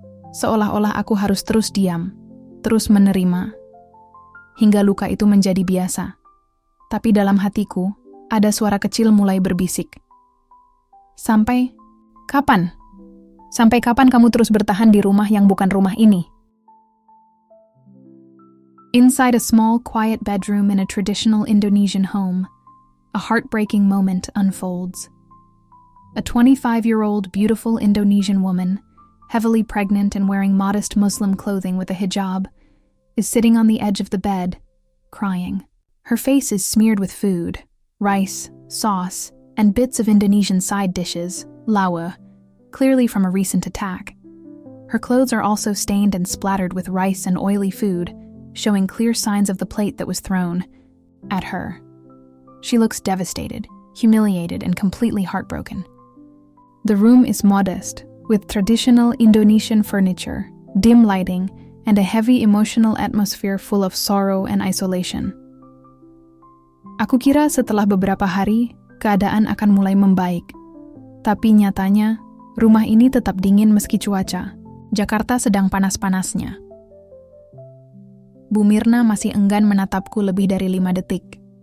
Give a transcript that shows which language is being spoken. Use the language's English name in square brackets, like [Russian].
[Indonesian] Seolah-olah aku harus terus diam, terus menerima. Hingga luka itu menjadi biasa. Tapi dalam hatiku, ada suara kecil mulai berbisik. Sampai kapan? Sampai kapan kamu terus bertahan di rumah yang bukan rumah ini? [English] Inside a small, quiet bedroom in a traditional Indonesian home, a heartbreaking moment unfolds. A 25-year-old beautiful Indonesian woman, heavily pregnant and wearing modest Muslim clothing with a hijab, is sitting on the edge of the bed, crying. Her face is smeared with food, rice, sauce, and bits of Indonesian side dishes, lawa, clearly from a recent attack. Her clothes are also stained and splattered with rice and oily food, showing clear signs of the plate that was thrown at her. She looks devastated, humiliated, and completely heartbroken. The room is modest, with traditional Indonesian furniture, dim lighting, and a heavy emotional atmosphere full of sorrow and isolation. [Indonesian] Aku kira setelah beberapa hari, keadaan akan mulai membaik. Tapi nyatanya, rumah ini tetap dingin meski cuaca. Jakarta sedang panas-panasnya. Bu Mirna masih enggan menatapku lebih dari 5 detik.